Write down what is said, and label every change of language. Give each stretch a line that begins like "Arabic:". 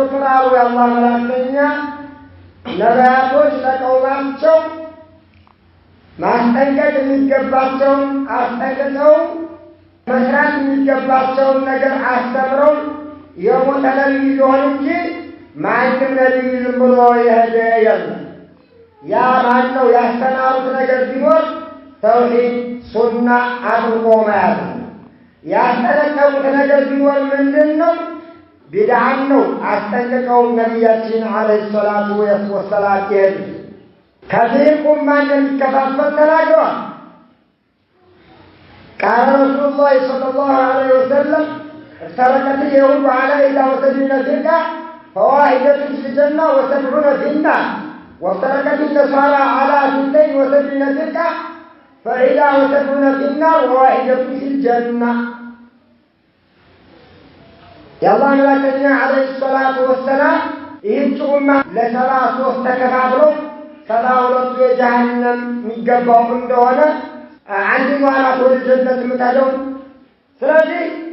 Amharic: ቁጥር አሉ የአላህ መላእክተኛ ነቢያቶች ለቀውማቸው ማስጠንቀቅ የሚገባቸውን አስጠንቅቀው መስራት የሚገባቸውን ነገር አስተምረው የሞተ ነቢይ ቢሆን እንጂ ማንም ነቢይ ዝም ብሎ የሄደ የለም። ያ ማን ነው? ያስተማሩት ነገር ቢኖር ተውሂድ ሱና አጥብቆ መያዝ ነው። ያስጠነቀቁት ነገር ቢኖር ምንድን ነው? ቢድዓን ነው። አስጠንቅቀው ነቢያችን ዓለይሂ ሰላቱ ወሰላም ይሄዱ ከዚህ ኡማ እንደሚከፋፈል ተናግረዋል። ቃለ ረሱሉላህ ሰለላሁ ዐለይሂ ወሰለም
Arabic: افترقت اليهود على 71 فرقة فواحدة في الجنة و70 في النار وافترقت النصارى على 72 فرقة ف71 في النار وواحدة في الجنة. يا الله ملائكتنا عليه الصلاة والسلام
Amharic: ይህች ኡማ ለ73 ተከፋፍለው 72ቱ የጀሃነም የሚገባው እንደሆነ አንደኛዋ ናት ወደ ጀነት የምትሄደው። ስለዚህ